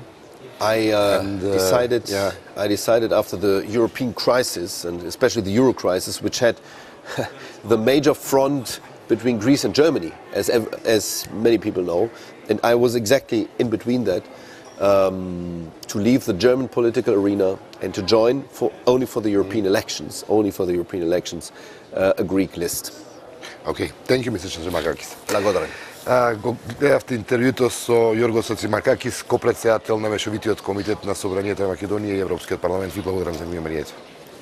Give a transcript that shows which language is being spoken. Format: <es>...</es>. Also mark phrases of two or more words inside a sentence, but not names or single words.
<en>I decided after the European crisis, and especially the Euro crisis, which had the major front between Greece and Germany, as many people know, and I was exactly in between that, to leave the German political arena and to join only for the European elections, a Greek list. Okay, thank you, Mr. Шацимаркакис.</en> <mk>Благодарам. Гледавте интервјуто со Јоргос Шацимаркакис, копредседател на Мешовитиот комитет на Собранието на Македонија и Европскиот парламент. Ви благодарам за вниманието.</mk>